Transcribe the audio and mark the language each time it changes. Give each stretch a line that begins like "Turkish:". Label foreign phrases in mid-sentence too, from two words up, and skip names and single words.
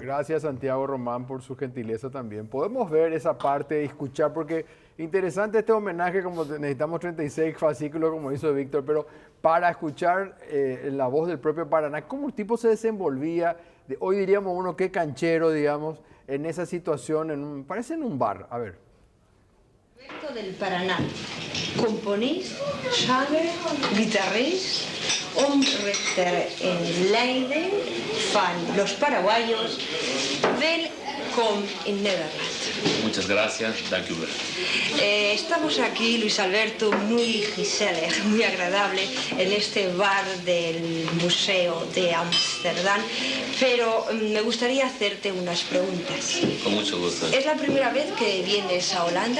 Spanish: Gracias Santiago Román por su gentileza también. Podemos ver esa parte y escuchar, porque interesante este homenaje, como necesitamos 36 fascículos, como hizo Víctor, pero para escuchar la voz del propio Paraná, cómo el tipo se desenvolvía, hoy diríamos uno, qué canchero, digamos, en esa situación, parece en un bar. A ver. Alberto del Paraná,
Dutch: componist, zanger, guitarrista, omrichter en Leiden, fan
Spanish: los paraguayos,
Dutch: welkom in Nederland.
Spanish: Muchas gracias,
Dutch: dank u wel.
Spanish: Estamos aquí, Luis Alberto, muy gezellig, muy agradable, en este bar del Museo de Ámsterdam, pero me gustaría hacerte unas preguntas. Con mucho gusto. ¿Es la primera vez que vienes a Holanda?